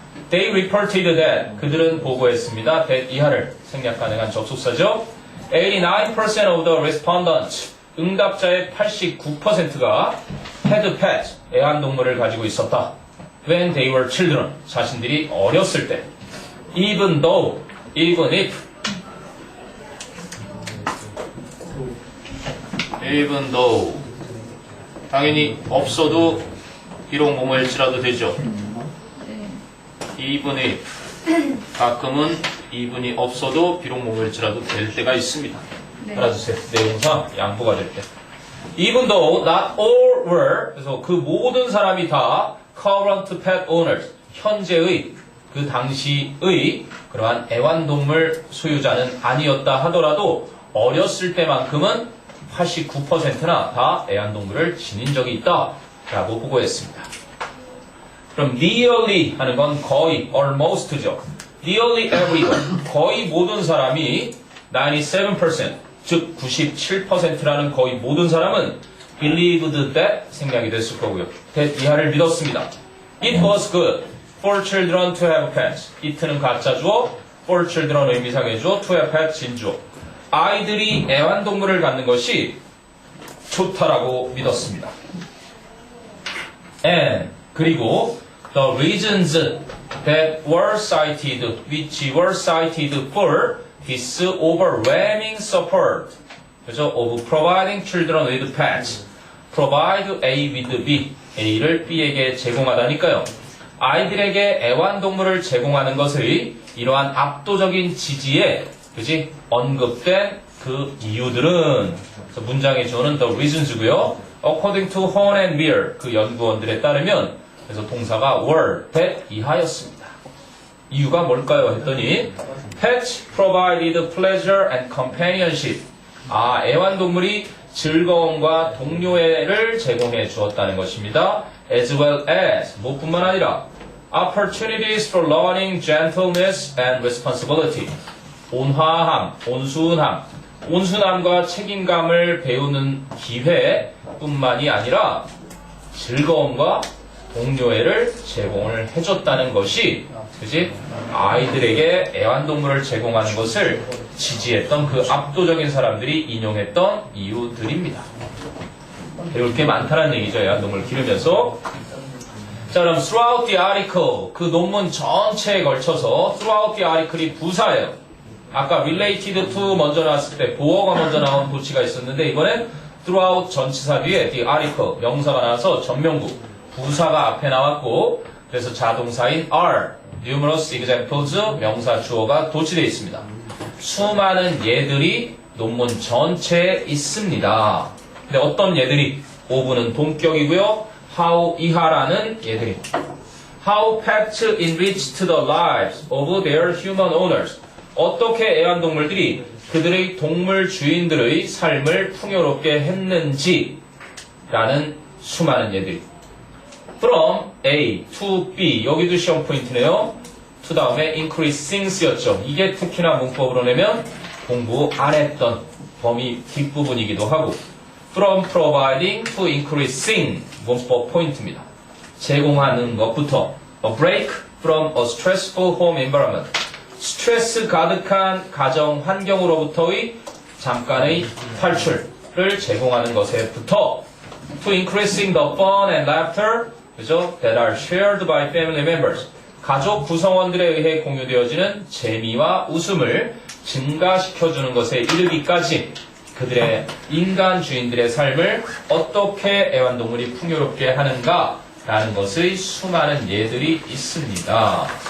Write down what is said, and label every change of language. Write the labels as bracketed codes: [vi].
[en] They reported that [ko] 그들은 보고했습니다. that 이하를 생략 가능한 접속사죠. [en] 89% of the respondents [ko] 응답자의 89%가 [en] had pet [ko] 애완동물을 가지고 있었다. [en] When they were children [ko] 자신들이 어렸을 때. [en] Even though, even if even though [ko] 당연히 없어도 비록 뭐뭐일지라도 되죠. even if 가끔은 even이 없어도 비록 뭐뭐일지라도 될 때가 있습니다. 알아주세요. 내용상 양보가 될 때. [en] Even though not all were [ko] 그래서 그 모든 사람이 다 [en] current pet owners [ko] 현재의 그 당시의 그러한 애완동물 소유자는 아니었다 하더라도 어렸을 때만큼은 89%나 다 애완동물을 지닌 적이 있다 라고 보고했습니다. 그럼 nearly 하는 건 거의, almost죠. [en] nearly everyone, [ko] 거의 모든 사람이 97%, 즉 97%라는 거의 모든 사람은 believed that 생략이 됐을 거고요. that 이하를 믿었습니다. [en] It was good for children to have pets. it는 [ko] 가짜 주어, [en] for children 의미상의 주어, to have pets 진주어. [ko] 아이들이 애완동물을 갖는 것이 좋다라고 믿었습니다. [en] And 그리고 the reasons that were cited, which were cited for this overwhelming support, 그죠? of providing children with pets, provide A with B, [ko] A를 B에게 제공하다니까요. 아이들에게 애완동물을 제공하는 것의 이러한 압도적인 지지에, 그지? 언급된 그 이유들은, 문장의 주어는 the reasons고요. [en] According to Horn and Beer, [ko] 그 연구원들에 따르면, 그래서 동사가 were, that 이하였습니다. 이유가 뭘까요? [en] 했더니 pets provided pleasure and companionship. [ko] 애완동물이 즐거움과 동료애를 제공해 주었다는 것입니다. [en] As well as, [ko] 무엇뿐만 아니라 [en] opportunities for learning gentleness and responsibility. [ko] 온화함, 온순함, 온순함과 책임감을 배우는 기회뿐만이 아니라 즐거움과 동료애를 제공을 해줬다는 것이, 그지? 아이들에게 애완동물을 제공하는 것을 지지했던 그 압도적인 사람들이 인용했던 이유들입니다. 배울 게 많다는 얘기죠. 애완동물을 기르면서. 자, 그럼 [en] throughout the article, [ko] 그 논문 전체에 걸쳐서 throughout the article이 부사예요. 아까 related to 먼저 나왔을 때 보어가 먼저 나온 도치가 있었는데 이번엔 throughout 전치사 뒤에 the article 명사가 나와서 전명구 부사가 앞에 나왔고, 그래서 자동사인 are, [en] numerous examples [ko] 명사 주어가 도치되어 있습니다. 수많은 예들이 논문 전체에 있습니다. 근데 어떤 예들이? of는 동격이고요. how 이하라는 예들이. [en] How pets enriched the lives of their human owners. [ko] 어떻게 애완동물들이 그들의 동물 주인들의 삶을 풍요롭게 했는지 라는 수많은 예들이. [en] From A to B, [ko] 여기도 시험 포인트네요. to 다음에 increasings였죠. 이게 특히나 문법으로 내면 공부 안 했던 범위 뒷부분이기도 하고, [en] from providing to increasing [ko] 문법 포인트입니다. 제공하는 것부터 [en] a break from a stressful home environment, [ko] 스트레스 가득한 가정 환경으로부터의 잠깐의 탈출을 제공하는 것에부터 [en] to increasing the fun and laughter, 그죠? that are shared by family members, [ko] 가족 구성원들에 의해 공유되어지는 재미와 웃음을 증가시켜주는 것에 이르기까지 그들의 인간 주인들의 삶을 어떻게 애완동물이 풍요롭게 하는가라는 것의 수많은 예들이 있습니다.